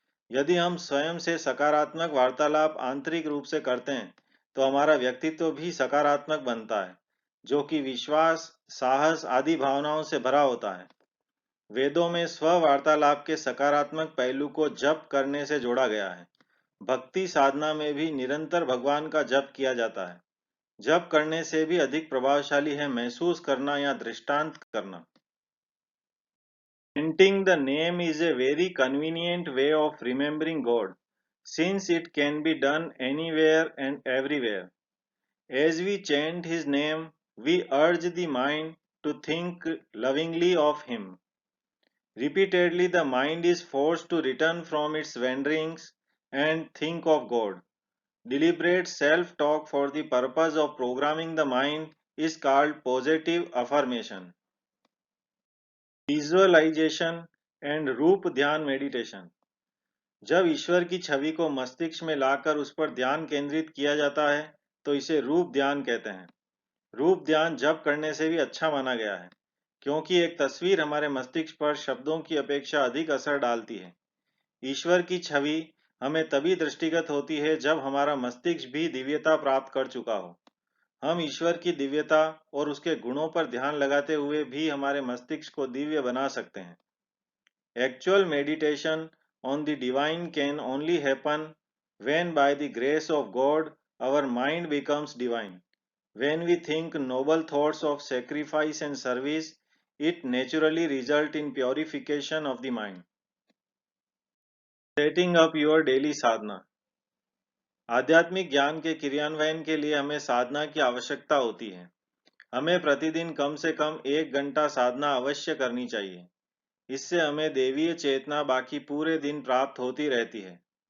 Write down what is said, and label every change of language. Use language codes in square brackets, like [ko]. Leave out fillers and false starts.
[hi] यदि हम स्वयं से सकारात्मक वार्तालाप आंतरिक रूप से करते हैं तो हमारा व्यक्तित्व भी सकारात्मक बनता है, जो कि विश्वास, साहस आदि भावनाओं से भरा होता है। वेदों में स्व वार्तालाप के सकारात्मक पहलू को जप करने से जोड़ा गया है। भक्ति साधना में भी निरंतर भगवान का जप किया जाता है। जप करने से भी अधिक प्रभावशाली है महसूस करना या दृष्टांत करना। [en] Chanting the name is a very convenient way of remembering God, since it can be done anywhere and everywhere. As we chant His name, we urge the mind to think lovingly of Him. Repeatedly, the mind is forced to return from its wanderings and think of God. Deliberate self-talk for the purpose of programming the mind is called positive affirmation. Visualisation and रूप ध्यान meditation. [hi] जब ईश्वर की छवि को मस्तिष्क में लाकर उस पर ध्यान केंद्रित किया जाता है तो इसे रूप ध्यान कहते हैं। रूप ध्यान जप करने से भी अच्छा माना गया है, क्योंकि एक तस्वीर हमारे मस्तिष्क पर शब्दों की अपेक्षा अधिक असर डालती है। ईश्वर की छवि हमें तभी दृष्टिगत होती है जब हमारा मस्तिष्क भी दिव्यता प्राप्त कर चुका हो। हम ईश्वर की दिव्यता और उसके गुणों पर ध्यान लगाते हुए भी हमारे मस्तिष्क को दिव्य बना सकते हैं। [en] Actual meditation on the divine can only happen when by the grace of God our mind becomes divine. When we think noble thoughts of sacrifice and service, it naturally results in purification of the mind. Setting up your daily sadhana. [hi] आध्यात्मिक ज्ञान के क्रियान्वयन के लिए हमें साधना की आवश्यकता होती है। हमें प्रतिदिन कम से कम 1 घंटा साधना अवश्य करनी चाहिए। इससे हमें देवीय चेतना बाकी पूरे दिन प्राप्त होती रहती है।